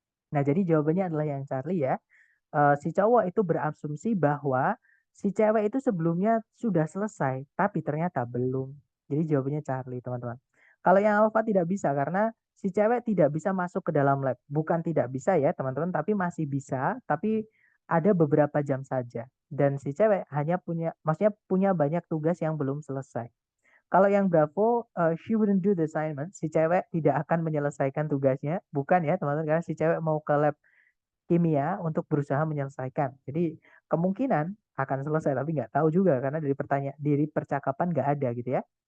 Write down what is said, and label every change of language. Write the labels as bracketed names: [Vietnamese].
[Indonesian] Nah, jadi jawabannya adalah yang Charlie ya. Si cowok itu berasumsi bahwa si cewek itu sebelumnya sudah selesai, tapi ternyata belum. Jadi jawabannya Charlie, teman-teman. Kalau yang Alpha tidak bisa karena si cewek tidak bisa masuk ke dalam lab. Bukan tidak bisa ya, teman-teman, tapi masih bisa, tapi ada beberapa jam saja. Dan si cewek hanya maksudnya punya banyak tugas yang belum selesai. Kalau yang Bravo, [English] she wouldn't do the assignment. [Indonesian] Si cewek tidak akan menyelesaikan tugasnya. Bukan ya, teman-teman, karena si cewek mau ke lab kimia untuk berusaha menyelesaikan. Jadi kemungkinan akan selesai, tapi nggak tahu juga karena dari percakapan nggak ada gitu ya.